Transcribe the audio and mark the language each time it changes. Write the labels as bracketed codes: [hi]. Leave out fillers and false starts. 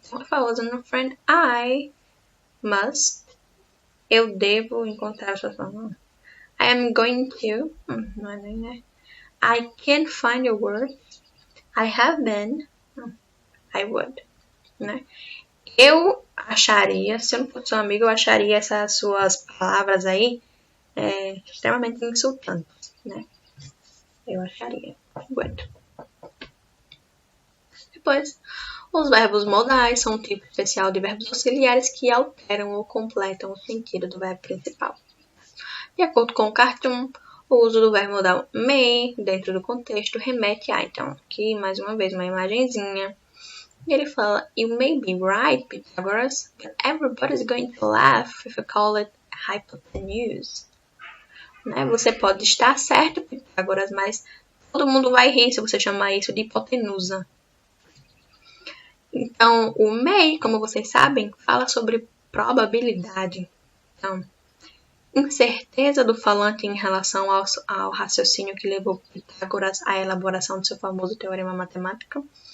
[en] Então, if I wasn't a friend, I must. [pt] Eu devo encontrar sua forma. [en] I am going to. [pt] Não é nem, né? [en] I can't find your words. I have been. I would. [pt] Né? Eu acharia, se eu não fosse seu amigo, eu acharia essas suas palavras aí extremamente insultantes, né? Eu acharia. Would. Depois, os verbos modais são um tipo especial de verbos auxiliares que alteram ou completam o sentido do verbo principal. De acordo com o Cartoon, o uso do verbo modal may, dentro do contexto, remete a, então, aqui mais uma vez uma imagenzinha. [en] E ele fala, You may be right, Pythagoras, but everybody's going to laugh if you call it hypotenuse. [pt] Né? Você pode estar certo, Pythagoras, mas todo mundo vai rir se você chamar isso de hipotenusa. Então, o may, como vocês sabem, fala sobre probabilidade. Então, incerteza do falante em relação ao raciocínio que levou Pitágoras à elaboração do seu famoso teorema matemático.